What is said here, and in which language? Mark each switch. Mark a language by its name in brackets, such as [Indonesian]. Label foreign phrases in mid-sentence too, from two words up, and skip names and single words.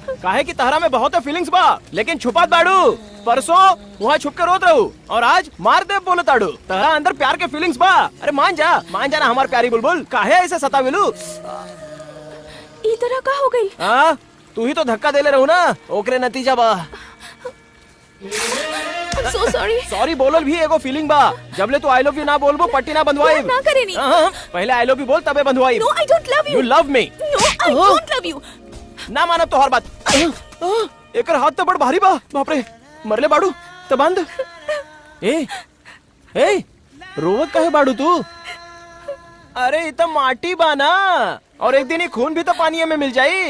[Bhojpuri] काहे की तहरा में बहुत फीलिंग्स बा, लेकिन छुपात बाड़ू। परसों वहाँ छुप के रोत रहू और आज मार दे बोले ताड़ू। तहरा अंदर प्यार के फीलिंग्स बा। अरे मान जा ना हमार प्यारी बुलबुल। काहे ऐसे सतावेलू? ई तरह का हो गई? हाँ, तू ही तो धक्का देले रहू ना, ओकरे नतीजा बा। [English] so sorry। [Bhojpuri] सॉरी बोलल भी एगो फीलिंग बा। जबले तू [English] I love you [Bhojpuri] ना बोलबो पट्टी ना बंधवाई। ना करे नी। पहले [English] I love you [Bhojpuri] बोल तबे बंधवाई। [English] No, I don't love you। You love me। No, I don't love you। [Bhojpuri] ना मानब तो हर बात। एकर हाथ तो बड़ भारी बा। बाप रे, मरले बाड़ू तो बंद। ए रोवत काहे बाड़ू तू? अरे ये तो माटी बा ना, और एक दिन ही खून भी तो पानी में मिल जाई।